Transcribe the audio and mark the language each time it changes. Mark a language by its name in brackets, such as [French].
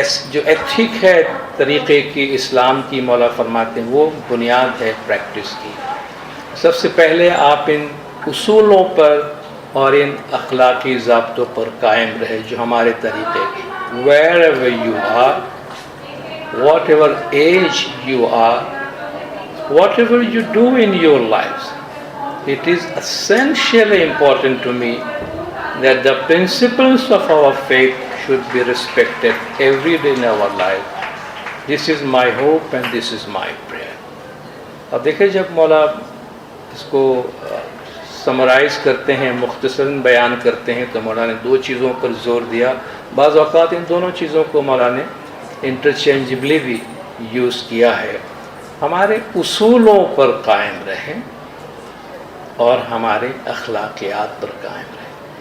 [Urdu] جو ایتھک ہے طریقے کی، اسلام کی، مولا فرماتے ہیں وہ بنیاد ہے پریکٹس کی. سب سے پہلے آپ ان اصولوں پر اور ان اخلاقی ضابطوں پر قائم رہے جو ہمارے طریقے کی. [English] wherever you are, whatever age you are, whatever you do in your lives, it is essentially important to me that the principles of our faith should be respected every day in our life. This is my hope and this is my prayer. [Urdu] اب دیکھیں جب مولا اس کو summarize کرتے ہیں, مختصراً بیان کرتے ہیں, تو مولا نے دو چیزوں پر زور دیا. بعض اوقات ان دونوں چیزوں کو مولا نے انٹرچینجبلی بھی یوز کیا ہے. ہمارے اصولوں پر قائم رہیں اور ہمارے اخلاقیات پر قائم رہیں.